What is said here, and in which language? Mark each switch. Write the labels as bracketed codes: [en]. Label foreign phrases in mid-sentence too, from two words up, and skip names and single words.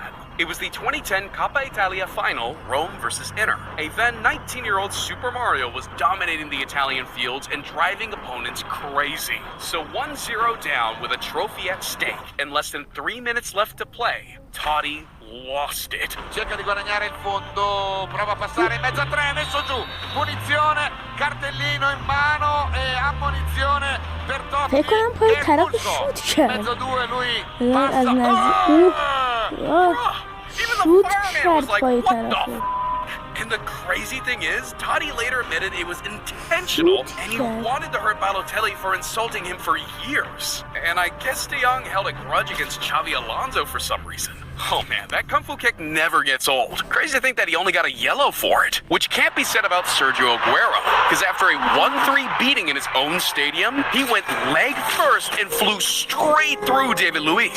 [en] It was the 2010 Coppa Italia final, Rome versus Inter. A then 19-year-old Super Mario was dominating the Italian fields and driving opponents crazy. So 1-0 down with a trophy at stake and less than 3 minutes left to play, Totti lost it. [it] Cerca di guadagnare il fondo, prova a passare in mezzo a tre, messo giù, punizione, cartellino in mano e ammonizione per Totti. [fa] فکر کنم پای طرف شوت کرد. [it] Mezzo due, lui [fa] از نزدیک شوت کرد پای طرف. [en] And the crazy thing is, Totti later admitted it was intentional and he wanted to hurt Balotelli for insulting him for years. And I guess De Jong held a grudge against Xavi Alonso for some reason. Oh man, that kung fu kick never gets old. Crazy to think that he only got a yellow for it, which can't be said about Sergio Aguero, because after a 1-3 beating in his own stadium, he went leg first and flew straight through David Luiz.